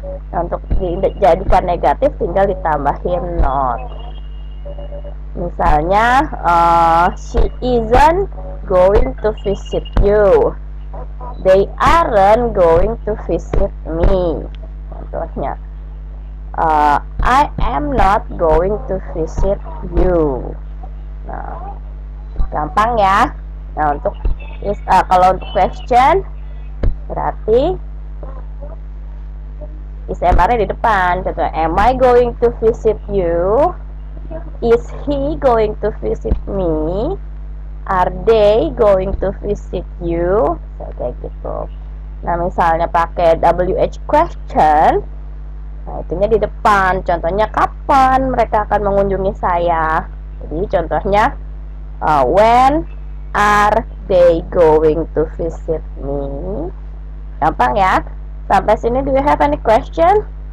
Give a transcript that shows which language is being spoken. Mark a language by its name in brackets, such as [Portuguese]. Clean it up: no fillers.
[Indonesian] Nah, untuk dijadikan negatif tinggal ditambahin not. [English] Misalnya she isn't going to visit you, they aren't going to visit me. Contohnya, I am not going to visit you. Nah, [Indonesian] Gampang ya. Nah, kalau untuk question berarti is MR-nya di depan. [English] Contohnya, am I going to visit you? Is he going to visit me? Are they going to visit you? [Indonesian] So, kayak gitu. Nah, misalnya pakai WH question, nah itunya di depan. Contohnya, kapan mereka akan mengunjungi saya? Jadi contohnya, [English] when are they going to visit me? [Indonesian] Gampang ya. Sampai sini, [English] do you have any question?